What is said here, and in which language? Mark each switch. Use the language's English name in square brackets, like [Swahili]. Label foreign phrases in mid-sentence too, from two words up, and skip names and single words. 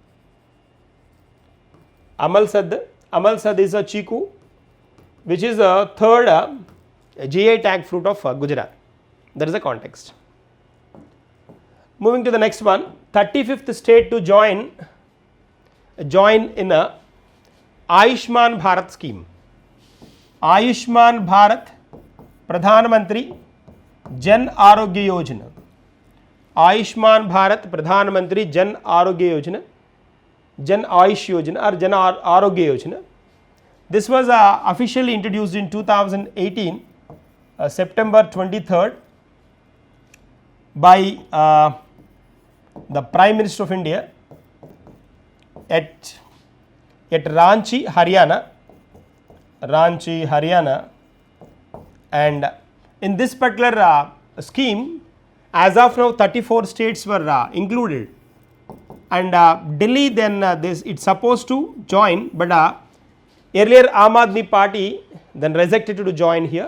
[English] Amalsad is a Chikoo, which is a third GI tag fruit of Gujarat. That is the context. Moving to the next one, 35th state to join in a Ayushman Bharat scheme. Ayushman Bharat Pradhan Mantri Jan Arogya Yojana. Ayushman Bharat Pradhan Mantri Jan Arogya Yojana, Jan Ayush Yojana or Jan Arogya Yojana. This was officially introduced in 2018, September 23rd by the Prime Minister of India at Ranchi, Haryana, and in this particular scheme, as of now 34 states were included, and Delhi then it's supposed to join, but earlier Aam Aadmi Party then rejected to join here.